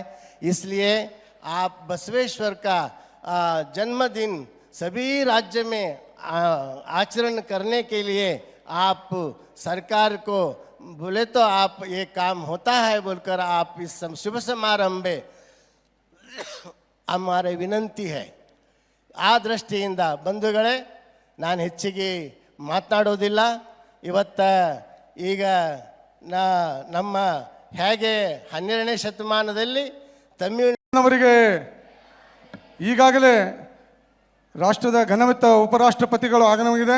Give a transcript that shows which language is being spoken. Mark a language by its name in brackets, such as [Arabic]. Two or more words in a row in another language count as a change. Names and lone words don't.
[Hindi] इसलिए आप बसवेश्वर का जन्मदिन सभी राज्य में आचरण करने के लिए आप सरकार को बोले तो आप ये काम होता है बोलकर आप इस शुभ समारंभ में हमारे विनंती है. [Kannada] ಆ ದೃಷ್ಟಿಯಿಂದ ಬಂಧುಗಳೇ, ನಾನು ಹೆಚ್ಚಿಗೆ ಮಾತನಾಡೋದಿಲ್ಲ. ಈಗ ನಮ್ಮ ಹೇಗೆ 12ನೇ ಶತಮಾನದಲ್ಲಿ ತಮಿಳುನವರಿಗೆ ಈಗಾಗಲೇ ರಾಷ್ಟ್ರದ ಘನವಿತ್ತ ಉಪರಾಷ್ಟ್ರಪತಿಗಳು ಆಗಮನವಾಗಿದೆ.